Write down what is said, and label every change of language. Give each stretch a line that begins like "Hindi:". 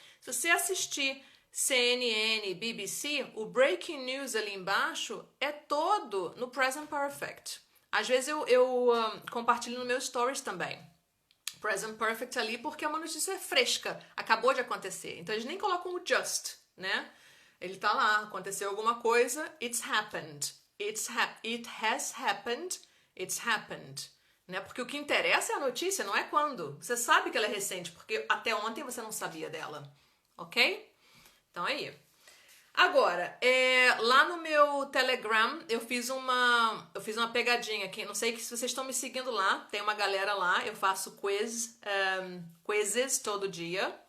Portuguese: Se você assistir CNN, BBC, o breaking news ali embaixo é todo no present perfect. Às vezes eu compartilho no meu stories também. Present perfect ali porque é uma notícia fresca, acabou de acontecer. Então eles nem colocam o just, né? Ele tá lá, aconteceu alguma coisa,
English: it's happened. It has happened, it's happened.
Portuguese: Né? Porque o que interessa é a notícia, não é quando. Você sabe que ela é recente, porque até ontem você não sabia dela. Ok? Então aí. Agora, lá no meu Telegram, eu fiz uma pegadinha aqui. Não sei se vocês estão me seguindo lá. Tem uma galera lá. Eu faço quizzes todo dia.